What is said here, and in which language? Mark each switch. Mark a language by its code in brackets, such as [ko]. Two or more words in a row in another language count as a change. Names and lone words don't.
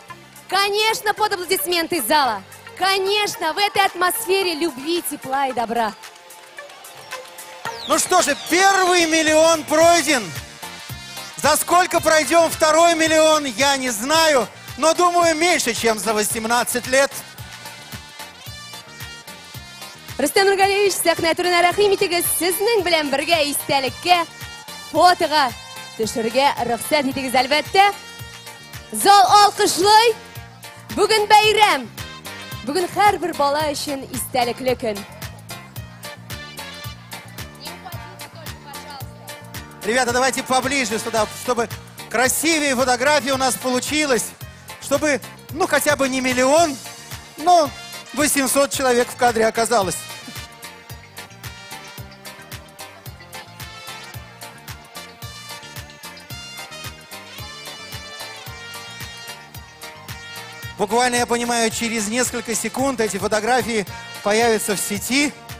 [ru] Конечно, под аплодисменты зала. Конечно, в этой атмосфере любви, тепла и добра. Ну что же, первый миллион пройден. За сколько пройдем второй миллион, я не знаю, но думаю, меньше, чем за 18 лет. [tt] Рустем Нургалиевич, сахна турына рахим итегез, сезнең белән бергә истәлеккә, фотога төшергә рөхсәт итегез, әлбәттә. Зал алкышлый. Бүген бәйрәм. Бүген һәрбер бала өчен истәлекле көн. [ru] Ребята, давайте поближе сюда, чтобы красивее фотография у нас получилась. Чтобы, ну, хотя бы не миллион, но 800 человек в кадре оказалось. Буквально, я понимаю, через несколько секунд эти фотографии появятся в сети.